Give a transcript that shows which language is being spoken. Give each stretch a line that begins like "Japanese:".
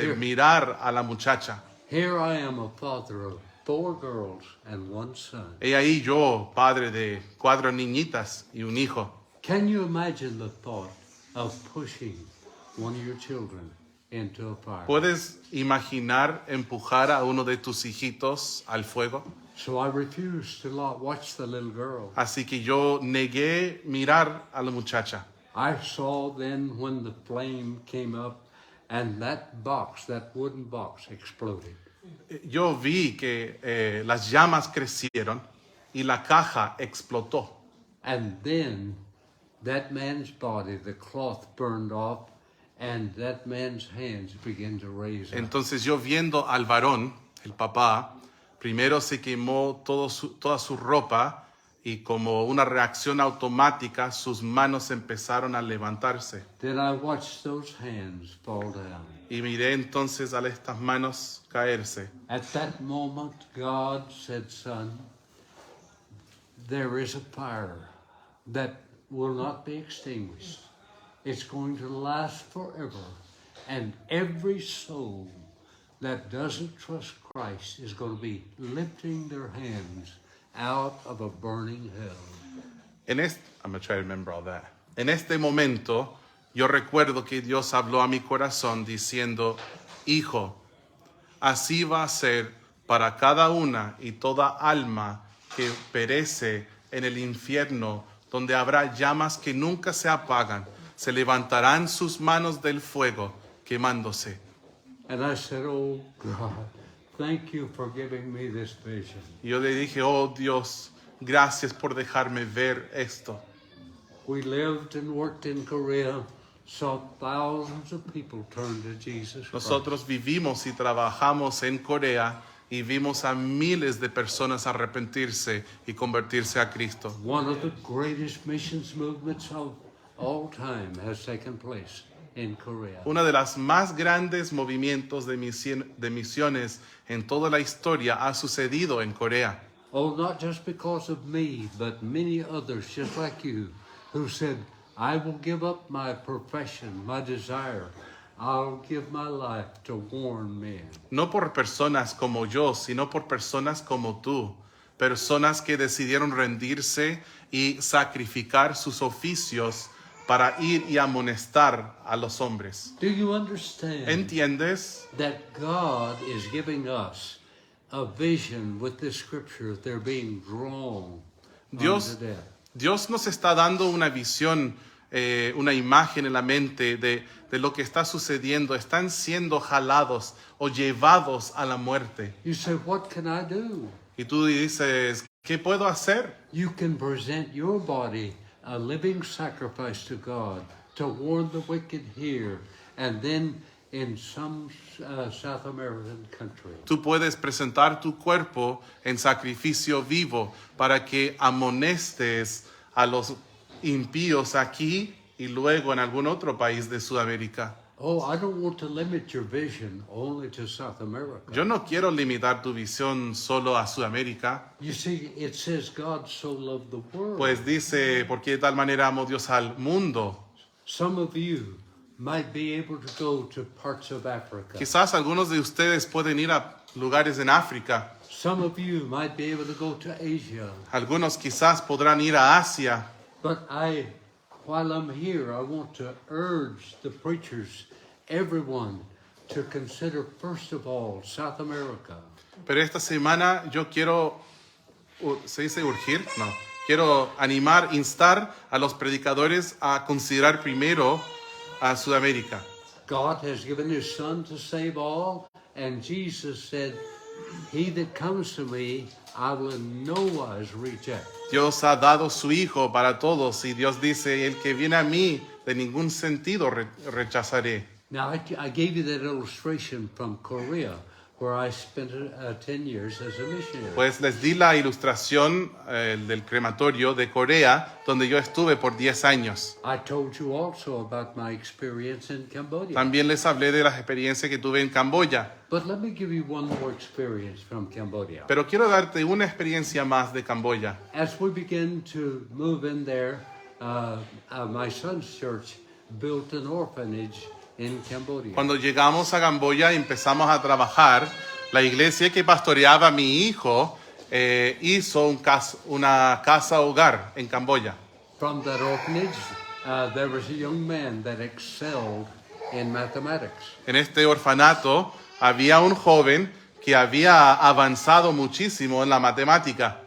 English: Here.
Spanish: mirar a la muchacha.
English: Here I am, a father of 4 girls and 1 son.
Spanish: He ahí yo, padre de 4 niñitas y un hijo.
English: Can you imagine the thought of pushing one of your children into a fire?
Spanish: ¿Puedes imaginar empujar a uno de tus hijitos al fuego?
English: So I refused to watch the little girl.
Spanish: Así que yo negué mirar a la muchacha.
English: I saw then when the flame came up and that box, that wooden box, exploded.
Spanish: Yo vi que las llamas crecieron y la caja explotó.
English: And then that man's body, the cloth burned off, and that man's hands began to raise up.
Spanish: Entonces yo viendo al varón, el papá, primero se quemó toda su ropa y como una reacción automática sus manos empezaron a levantarse.
English: Then I watched those hands fall down.
Spanish: Y miré entonces a estas manos caerse.
English: At that moment, God said, son, there is a fire that will not be extinguished. It's going to last forever. And every soul that doesn't trust Christ is going to be lifting their hands out of a burning hell. I'm going to try to remember all that.
Spanish: En este momento, yo recuerdo que Dios habló a mi corazón diciendo, hijo, así va a ser para cada una y toda alma que perece en el infierno, donde habrá llamas que nunca se apagan. Se levantarán sus manos del fuego, quemándose.
English: And I said, oh God, thank you for giving me this vision.
Spanish: Y yo le dije, oh Dios, gracias por dejarme ver esto.
English: We lived and worked in Korea, saw thousands of people turn to Jesus Christ.
Spanish: Nosotros vivimos y trabajamos en Corea y vimos a miles de personas arrepentirse y convertirse a Cristo.
English: One of the greatest missions movements of all time has taken place in Korea.
Spanish: Uno de los más grandes movimientos de misiones en toda la historia ha sucedido en Corea.
English: Oh, not just because of me, but many others just like you who said, I will give up my profession, my desire. I'll give my life to warn men.
Spanish: No por personas como yo, sino por personas como tú. Personas que decidieron rendirse y sacrificar sus oficios para ir y amonestar a los hombres.
English: Do you understand
Spanish: ¿Entiendes?
English: that God is giving us a vision with this scripture? They're being drawn
Spanish: Dios,
English: unto death.
Spanish: Dios nos está dando una visión, una imagen en la mente de lo que está sucediendo. Están siendo jalados o llevados a la muerte.
English: You say, what can I do?
Spanish: Y tú dices, ¿qué puedo hacer?
English: You can present your body a living sacrifice to God to warn the wicked here and then in some South American country.
Spanish: Tú puedes presentar tu cuerpo en sacrificio vivo para que amonestes a los impíos aquí y luego en algún otro país de Sudamérica.
English: Oh, I don't want to limit your vision only to South America.
Spanish: Yo no quiero limitar tu visión solo a Sudamérica.
English: You see, it says God so loved the world.
Spanish: Pues dice, porque de tal manera amó Dios al mundo.
English: Some of you might be able to go to parts of Africa.
Spanish: Quizás algunos de ustedes pueden ir a lugares en África.
English: Some of you might be able to go to Asia.
Spanish: Algunos quizás podrán ir a Asia.
English: But while I'm here, I want to urge the preachers, everyone, to consider first of all South America.
Spanish: Pero esta semana yo quiero, ¿se dice urgir? No. Quiero animar, instar a los predicadores a considerar primero a Sudamérica.
English: God has given his Son to save all, and Jesus said, he that comes to me, I will in no wise reject.
Spanish: Dios ha dado su Hijo para todos y Dios dice, el que viene a mí, de ningún sentido rechazaré.
English: Now, I gave you that illustration from Korea, where I spent 10 years as a missionary.
Spanish: Pues les di la ilustración del crematorio de Corea, donde yo estuve por 10 años.
English: I told you also about my experience in Cambodia.
Spanish: También les hablé de las experiencias que tuve en Camboya.
English: But let me give you one more experience from Cambodia.
Spanish: Pero quiero darte una experiencia más de Camboya.
English: As we begin to move in there, my son's church built an orphanage in Cambodia.
Spanish: Cuando llegamos a Camboya y empezamos a trabajar, la iglesia que pastoreaba mi hijo hizo una casa hogar en Camboya.
English: From that orphanage, there was a young man that excelled in mathematics.
Spanish: En este orfanato había un joven que había avanzado muchísimo en la matemática.